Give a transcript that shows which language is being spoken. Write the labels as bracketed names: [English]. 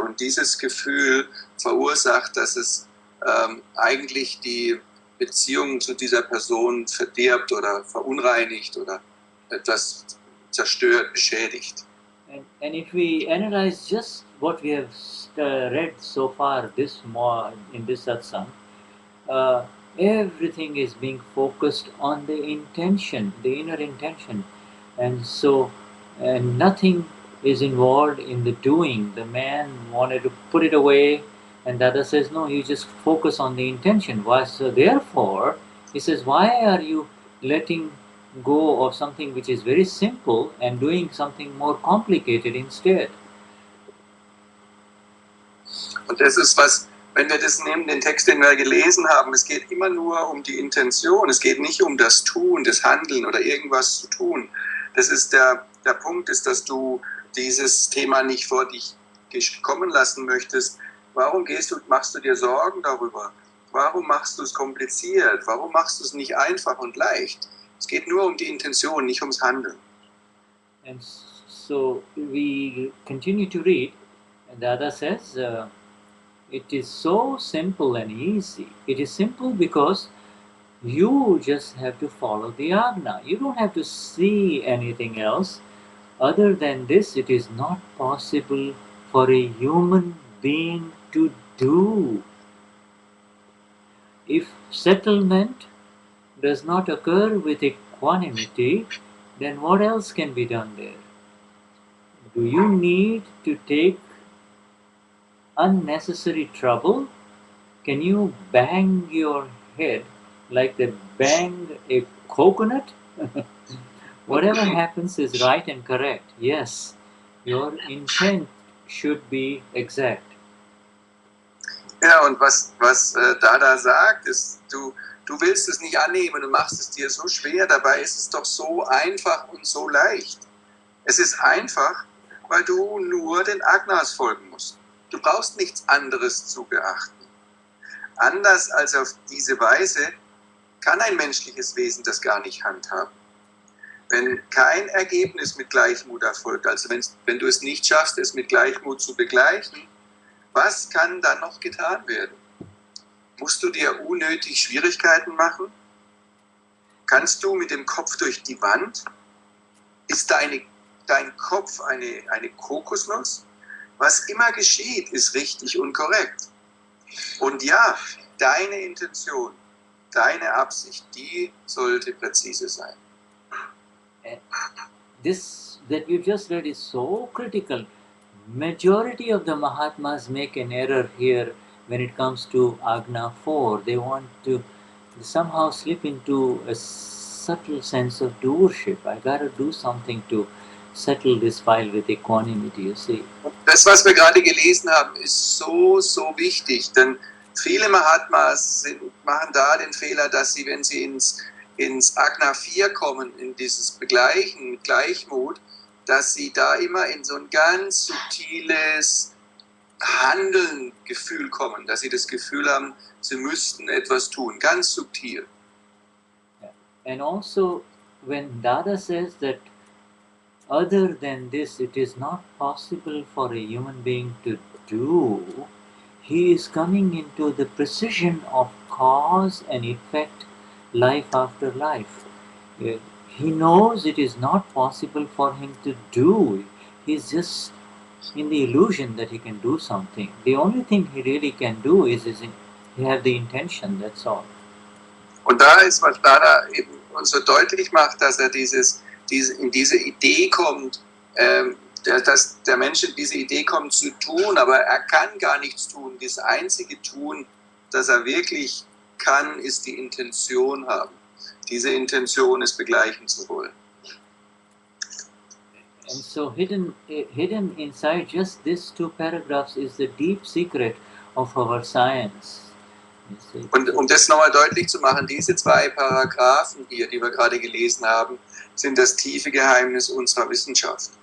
[German] Und dieses Gefühl verursacht, dass es eigentlich die Beziehung zu dieser Person verdirbt oder verunreinigt oder etwas zerstört, beschädigt. [English] And if we analyze just what we have read so far in this satsang, everything is being focused on the intention, the inner intention, and so nothing is involved in the doing. The man wanted to put it away, and the other says, no, you just focus on the intention. So therefore, he says, why are you letting go of something which is very simple and doing something more complicated instead? [German] Und das ist was, wenn wir das nehmen, den Text, den wir gelesen haben, es geht immer nur um die Intention, es geht nicht um das Tun, das Handeln oder irgendwas zu tun. Das ist der Punkt, ist, dass du dieses Thema nicht vor dich kommen lassen möchtest. Warum machst du dir Sorgen darüber? Warum machst du es kompliziert? Warum machst du es nicht einfach und leicht? Es geht nur um die Intention, nicht ums Handeln. [English] And so we continue to read, and Dada says, it is so simple and easy. It is simple because you just have to follow the Agna. You don't have to see anything else. Other than this, it is not possible for a human being to do. If settlement does not occur with equanimity, then what else can be done there? Do you need to take unnecessary trouble? Can you bang your head like they bang a coconut? Whatever happens is right and correct. Yes, your intent should be exact. [German] Ja, und was Dada sagt, ist, du willst es nicht annehmen und machst es dir so schwer, dabei ist es doch so einfach und so leicht. Es ist einfach, weil du nur den Agnas folgen musst. Du brauchst nichts anderes zu beachten. Anders als auf diese Weise kann ein menschliches Wesen das gar nicht handhaben. Wenn kein Ergebnis mit Gleichmut erfolgt, also wenn du es nicht schaffst, es mit Gleichmut zu begleichen, was kann dann noch getan werden? Musst du dir unnötig Schwierigkeiten machen? Kannst du mit dem Kopf durch die Wand? Ist dein Kopf eine Kokosnuss? Was immer geschieht, ist richtig und korrekt. Und ja, deine Intention, deine Absicht, die sollte präzise sein. [English] This that you just read is so critical. Majority of the Mahatmas make an error here when it comes to Agna 4. They want to somehow slip into a subtle sense of doership. I gotta do something to settle this file with equanimity, you see. [German] Das, was wir gerade gelesen haben, ist so, so wichtig, denn viele Mahatmas machen da den Fehler, dass sie, wenn sie ins Agna 4 kommen, in dieses Begleichen mit Gleichmut, dass sie da immer in so ein ganz subtiles Handeln-Gefühl kommen, dass sie das Gefühl haben, sie müssten etwas tun, ganz subtil. [English] And also, when Dada says that other than this, it is not possible for a human being to do, he is coming into the precision of cause and effect, life after life. He knows it is not possible for him to do. He's just in the illusion that he can do something. The only thing he really can do is he have the intention, that's all. [German] Und da ist, was Dada eben uns so deutlich macht, dass er in diese Idee kommt, dass der Mensch in diese Idee kommt zu tun, aber er kann gar nichts tun. Das einzige Tun, das er wirklich kann, ist die Intention haben. Diese Intention ist begleichen zu wollen. [English] And so hidden inside just these 2 paragraphs is the deep secret of our science. [German] Und um das nochmal deutlich zu machen, diese 2 Paragraphen hier, die wir gerade gelesen haben, sind das tiefe Geheimnis unserer Wissenschaft.